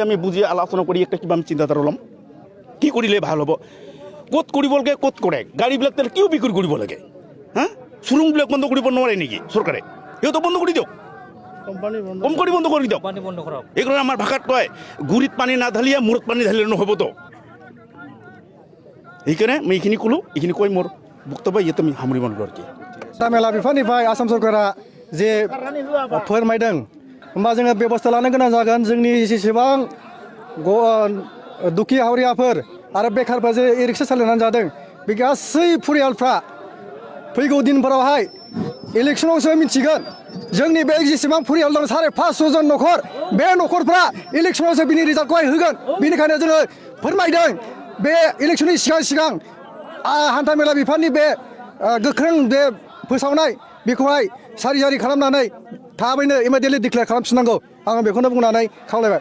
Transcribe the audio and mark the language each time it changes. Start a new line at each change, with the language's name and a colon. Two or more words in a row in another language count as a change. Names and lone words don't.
Assamese: আমি বুজি আলোচনা কৰি একটা কিবা আমি চিন্তাধারা ল'ম কি কৰিলে ভাল হ'ব ক'ত কৰিব লাগে ক'ত কৰে গাড়ীবিলাক তাহলে কিয় বিক্ৰী কৰিব লাগে হা শ্বৰুমবিলাক বন্ধ কৰিব নোৱাৰে নেকি চৰকাৰে সিহঁতো বন্ধ কৰি দিয়ক কোম্পানী বন্ধ কৰি দিয়ক এইকাৰণে আমাৰ ভাষাত কয় গুৰিত পানী নাঢালিয়া মূৰত পানী ঢালিলে নহ'বতো সেইকাৰণে মই এইখিনি ক'লোঁ এইখিনি কৈ মোৰ বক্তব্য ইয়াতে আমি সামৰিব নোৱাৰোঁ আৰু কি
Bodo: मेला बिफाननिफ्राय आसाम सरकारा जे फोरमायदों होमबा जोङो बेबस्था लानो गोनां जागोन जोंनि जेसेबां दुखी हावरियाफोर आरो बेखारफोर जे रिक्सा सालायनानै जादों बे गासै फरियालफ्रा फैगौ दिनफोरावहाय इलेक्सनावसो मिथिगोन जोंनि बे जेसेबां फरियाल दं 550 जन न'खर बे न'खरफ्रा इलेक्सनावसो बिनि रिजाल्टखौहाय होगोन बेनिखायनो जोङो फोरमायदों बे इलेक्सननि सिगां हान्थामेला बिफाननि बे गोख्रों बे फोसावनाय बेखौहाय सारि खालामनानै थाबैनो
English: immediately declare
Bodo: खालामफिननांगौ आं बेखौनो बुंनानै खावलायबाय